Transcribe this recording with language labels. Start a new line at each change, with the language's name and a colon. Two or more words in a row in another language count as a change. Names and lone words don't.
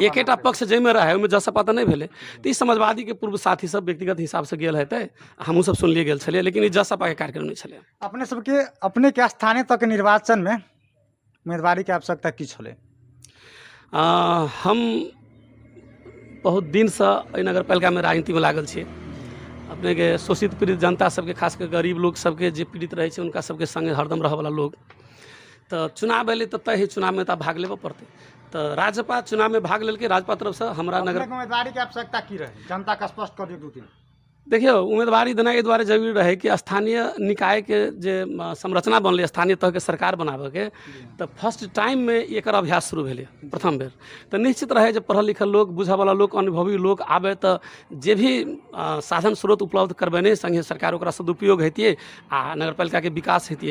Maithili: एकेटा पक्ष जाहिमे रहै, ओहिमे जसपा तऽ नहीं भेलै। तऽ ई समाजवादी के पूर्व साथी सब व्यक्तिगत हिसाब से गेल हेतै, हमहूँ सब सुनलिए गेल छलिए, लेकिन ई जसपा के कार्यक्रम नहीं छलै। अपने के स्थानीय तक निर्वाचन में उम्मीदवारी के आवश्यकता की छलै? हम बहुत दिन से एहि नगर पालिका में राजनीति में लागल छे। अपने के शोषित पीड़ित जनता सबके, खास कर गरीब लोग सबके जे पीड़ित रहे छे उनका सबके संगे हरदम रह वाला लोग। तो चुनाव अयलै तो तय ही चुनाव में तो भाग लेबे पड़ते। तो राजपा चुनाव में भाग लेलकै। राजपा तरफ से हमरा नगर उम्मीदवारी के आवश्यकता की रहे, जनता का स्पष्ट कर दियो 2-3। देखियो, उम्मीदवारी देना एहि दुआरे जरूरी रहे कि स्थानीय निकाय के जे संरचना बनलै, स्थानीय तह के सरकार बनाबे के, तो
English: first time
Maithili: में एकर अभ्यास शुरू भेलै प्रथम बेर। तो निश्चित रहे जे पढ़ल लिखल लोग, बुझे वाला लोग, अनुभवी लोग आबे तो जे भी साधन स्रोत उपलब्ध करबेने संगे सरकार ओकरा सदुपयोग हेतिए आ नगरपालिका के विकास हेतिए।